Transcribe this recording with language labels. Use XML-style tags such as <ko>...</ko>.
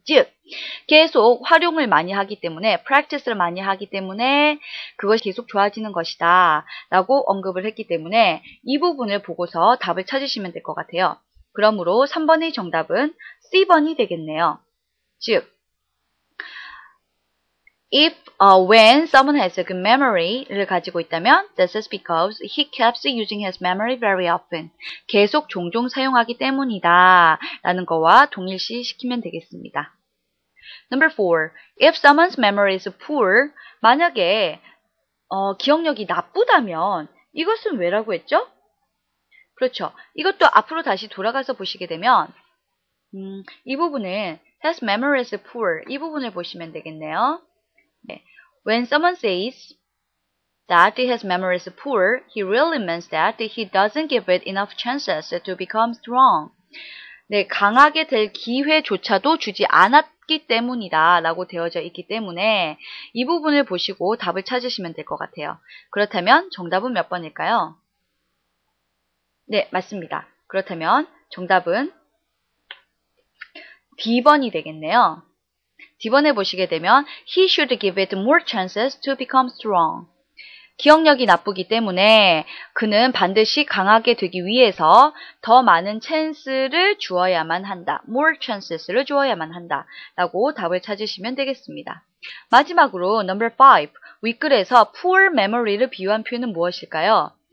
<ko>즉, 계속 활용을 많이 하기 때문에 practice를 많이 하기 때문에 그것이 계속 좋아지는 것이다 라고 언급을 했기 때문에 이 부분을 보고서 답을 찾으시면 될 것 같아요. 그러므로 3번의 정답은 C번이 되겠네요. 즉,</ko> <en>when someone has a good memory</en> <ko>를 가지고 있다면,</ko> <en>this is because he keeps using his memory very often.</en> <ko>계속 종종 사용하기 때문이다 라는 거와 동일시 시키면 되겠습니다.</ko> <en>Number 4. If someone's memory is poor,</en> <ko>만약에 기억력이 나쁘다면 이것은 왜라고 했죠? 그렇죠. 이것도 앞으로 다시 돌아가서 보시게 되면 이 부분은</ko> <en>his memory is poor.</en> <ko>이 부분을 보시면 되겠네요. 네.</ko> <en>When someone says that his memory is poor, he really means that he doesn't give it enough chances to become strong.</en> <ko>네, 강하게 될 기회조차도 주지 않았기 때문이다 라고 되어져 있기 때문에 이 부분을 보시고 답을 찾으시면 될 것 같아요. 그렇다면 정답은 몇 번일까요? 네, 맞습니다. 그렇다면 정답은 D번이 되겠네요. D번에 보시게 되면</ko> <en>He should give it more chances to become strong.</en> <ko>기억력이 나쁘기 때문에 그는 반드시 강하게 되기 위해서 더 많은 찬스를 주어야만 한다. More chances를 주어야만 한다. 라고 답을 찾으시면 되겠습니다. 마지막으로 number 5. 윗글에서 poor memory를 비유한 표현은 무엇일까요?</ko>